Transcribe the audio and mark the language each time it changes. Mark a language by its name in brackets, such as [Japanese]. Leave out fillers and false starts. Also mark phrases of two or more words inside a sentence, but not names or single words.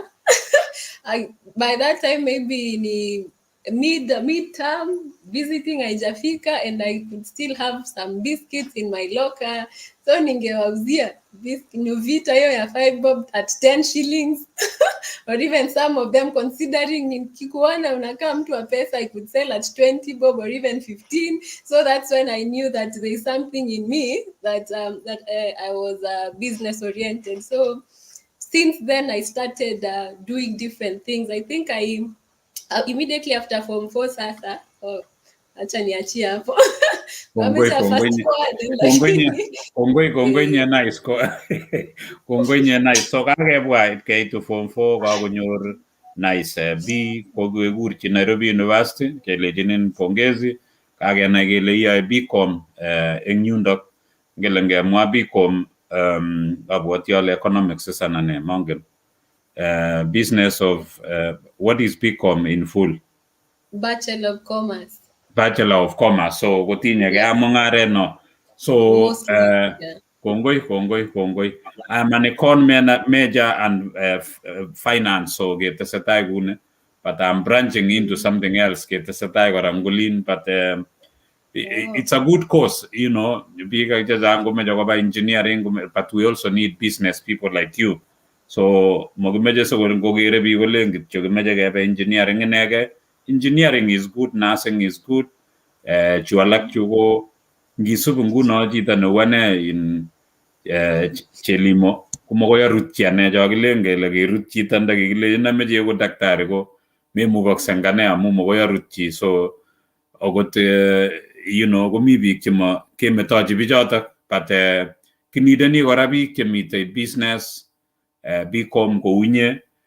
[English] By that time maybe ni mid-term visiting haijafika and I could still have some biscuits in my locker, so [Swahili] ningewauzia vita hiyo ya 5 bob [English] at 10 shillings or even some of them considering [Swahili] nikikuona unakaa mtu wa pesa, [English] I could sell at 20 bob or even 15. So that's when I knew that there is something in me that I was business oriented. So since then I started doing different things. I think I immediately after form 4 [Swahili] sasa acha niachie hapo. [Kalenjin] Kongoi nye nice kongoi nye nice. So kakebwa keitu form 4 kakonyor nice B kokekurchi Nairobi University kelechinin pongezi. Kakenai kele iyae Bcom eng yundok, ngele ngemwa Bcom abwoti ale economics sana ne mongen. [English] Business of what is Bcom in full? Bachelor of Commerce. Bachelor of Commerce. [Kalenjin] So gotinye ke mungaret no. So kongoi. [English] I'm an econ major and finance, so [Kalenjin] ketesetai kune, [English] but I'm branching into something else [Kalenjin] ketesetai kora ngulin, [English] but it's a good course, [Kalenjin] bika chechang komeche koba engineering, [English] but we also need business people like you. [Kalenjin] So mokimeche kokere biik kolen kityo kimeche kebe engineering inege. [English] Engineering is good, nursing is good. [Kalenjin] Chu alak chu ko ngisub nguno chito neu ane in Jelimo komokoi arutchi ane cho kilen kele kerut chito ndakikile nameche ko daktari ko memukokse ngane amu mokoi arutchi. So akot komi biik chema kemetochi bichotok, but kinideni kora biik chemitei business Bcom kounye.